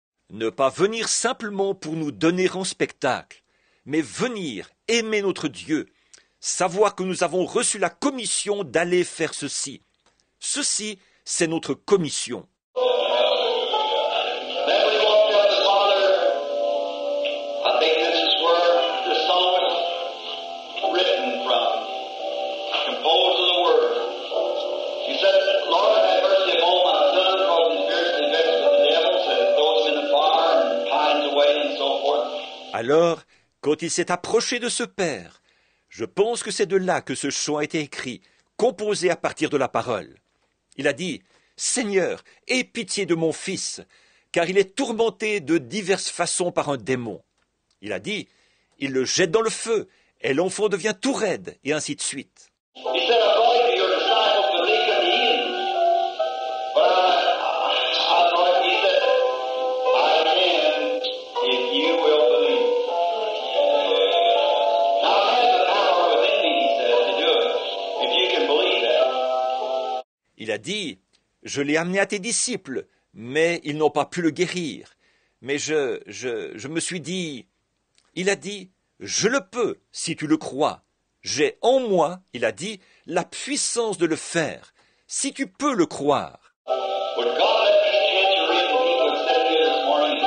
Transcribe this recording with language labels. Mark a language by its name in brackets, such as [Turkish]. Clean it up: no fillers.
[French] Ne pas venir simplement pour nous donner en spectacle, mais venir aimer notre Dieu, savoir que nous avons reçu la commission d'aller faire ceci. Ceci, c'est notre commission. [English] Then we walked up to Father. I think this is where the song was written from, composed of the Word. He said, Lord, have mercy upon my son, because he's fiercely vexed with the devil, so he throws him in the fire and pines away and so forth. [French] Alors, quand il s'est approché de ce Père, je pense que c'est de là que ce chant a été écrit, composé à partir de la parole. Il a dit, « Seigneur, aie pitié de mon fils, car il est tourmenté de diverses façons par un démon. » Il a dit, « Il le jette dans le feu, et l'enfant devient tout raide, et ainsi de suite. » [English] He said, I brought to your disciples, but they couldn't heal him. But I thought, he said, I can if you will believe. Now I have the power within me, he said, to do it, if you can believe that. [French] Il a dit, « Je l'ai amené à tes disciples, mais ils n'ont pas pu le guérir. Mais je me suis dit... » Il a dit, « Je le peux, si tu le crois. J'ai en moi, il a dit, la puissance de le faire, si tu peux le croire. » [English] Would God let these kids read what he would have said to you this morning?